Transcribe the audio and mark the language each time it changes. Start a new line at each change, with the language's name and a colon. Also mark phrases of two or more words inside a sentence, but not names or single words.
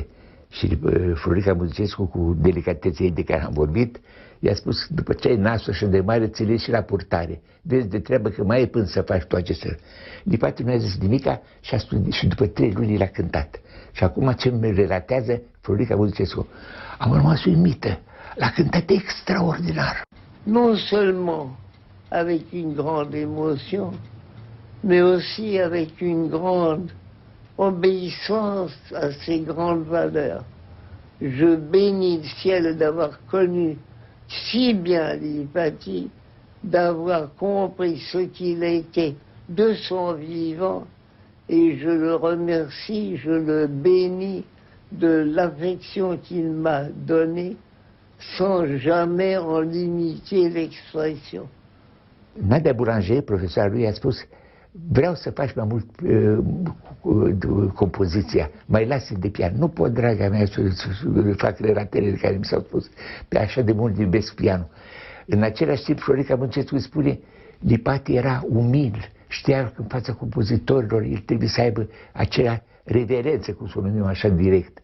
Romanian: Și Florica Muzicescu, cu delicatețea ei de care am vorbit, i-a spus: după ce ai nasul așa de mare, ți-l iei și la purtare. Vezi de treabă că mai e până să faci toate acestea. Lipati nu a zis nimica și a studiat, și după 3 luni l-a cântat. Și acum ce îmi relatează Florica Muzicescu: am rămas uimită, l-a cântat extraordinar.
French: Non seulement avec une grande émotion, mais aussi avec une grande obéissance à ces grandes valeurs. Je bénis le ciel d'avoir connu si bien Lipati, d'avoir compris ce qu'il était de son vivant, et je le remercie, je le bénis de l'affection qu'il m'a donnée, sans jamais en limiter l'expression.
Romanian: Nadia Boulanger, profesoara lui, a spus: vreau să faci mai mult compoziția, mai lasă de pian. Nu pot, draga mea, să fac relatele care mi s-au spus, pe așa de mult iubesc pianul. În același timp, Florica Muzicescu îi spune: Lipati era umil, știa că în fața compozitorilor el trebuie să aibă acea reverență, cum să o numim așa direct.